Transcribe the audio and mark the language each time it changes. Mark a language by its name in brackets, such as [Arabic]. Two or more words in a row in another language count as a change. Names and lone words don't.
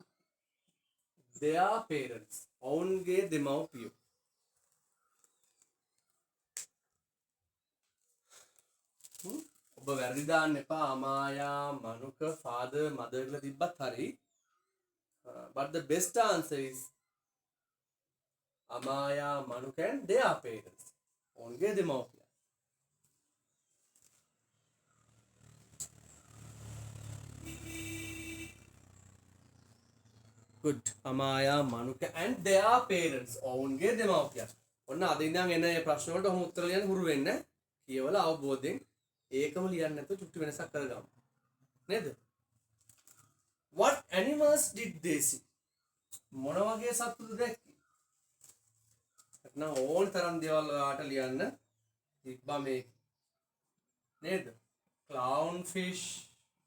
[English] Their parents. [Sinhala] ඔවුන්ගේ දෙමව්පියෝ. ඔබ වැරදි දාන්න එපා. Amaya, Manuka, [English] father, mother [Sinhala] කියලා තිබ්බත් හරි. [English] But the best answer is Amaya, Manuka and their parents. [Sinhala] ඔවුන්ගේ දෙමව්පියෝ. [English] Good. Amaya, Manuka and their parents. [Sinhala] ඔවුන්ගේ දෙමව්පියන්. ඔන්න අද ඉඳන් එන මේ ප්‍රශ්න වලට ඔහොම උත්තර ලියන්න හුරු වෙන්න. කියවලා අවබෝධයෙන් ඒකම ලියන්න නැතුව චුට්ටි වෙනසක් කරගමු. නේද? [English] What animals did they see? [Sinhala] මොන වගේ සත්තුද දැක්කේ? නැත්නම් ඕන තරම් දේවල් ඔයාට ලියන්න තිබ්බා මේ. නේද? [English] Clownfish,